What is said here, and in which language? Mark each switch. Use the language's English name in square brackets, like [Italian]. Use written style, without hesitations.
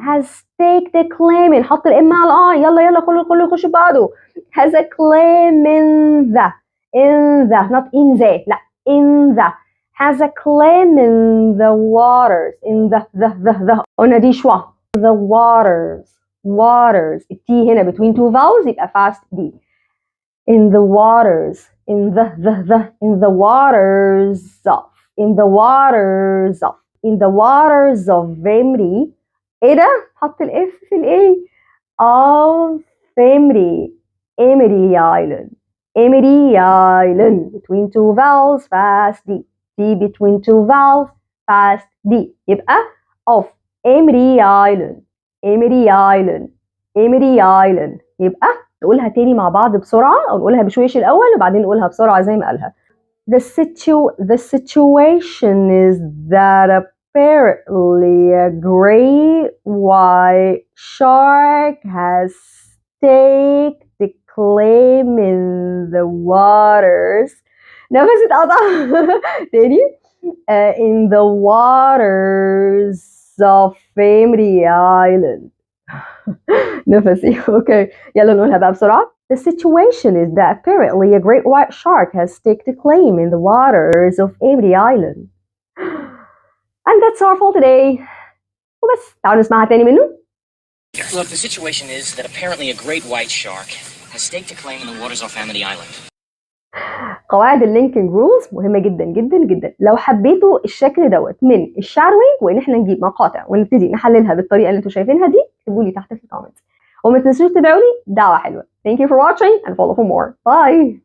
[English] has staked the claiming. [Arabic] حط الام على يلا كله يخش بعضه. [English] has a claim in the not in the لا in the has a claim in the waters. in the [Arabic] قلنا دي شوى. [English] the waters [Arabic] التي هنا [English] between two vowels [Arabic] يبقى [English] fast [Arabic] دي. [English] in the waters. in the in the waters of. in the waters of. in the waters of Emri. [Arabic] ايه ده؟ حط الاف في الايه [English] of Emri Island. Emri Island between two vowels fast D. D between two vowels fast D. [Arabic] يبقى [English] of Emri Island. Emri Island. Emri Island. [Arabic] يبقى نقولها تاني مع بعض بسرعة، أو نقولها بشويش الأول وبعدين نقولها بسرعة زي ما قالها. [English] The situation is that apparently a great white shark has staked the claim in the waters. [Arabic] نفسي اتقطع تاني. [English] in the waters of Emri Island. [Arabic] نفسي. اوكي يلا نقولها بقى بسرعة. [English] The situation is that apparently a great white shark has staked a claim in the waters of Emri Island. And that's our for today. [Arabic] وبس تعالوا نسمعها تاني منه. [English] Look, the situation is that apparently a great white shark has staked a claim in the waters off Amity Island. [Arabic] قواعد اللينكينج رولز مهمة جدا جدا جدا. لو حبيتوا الشكل دوت من الشادوينج وان احنا نجيب مقاطع ونبتدي نحللها بالطريقة اللي انتوا شايفينها دي، اكتبوا لي تحت في الكومنتس. وما تنسوش تدعوا لي دعوة حلوة. [English] Thank you for watching and follow for more. Bye.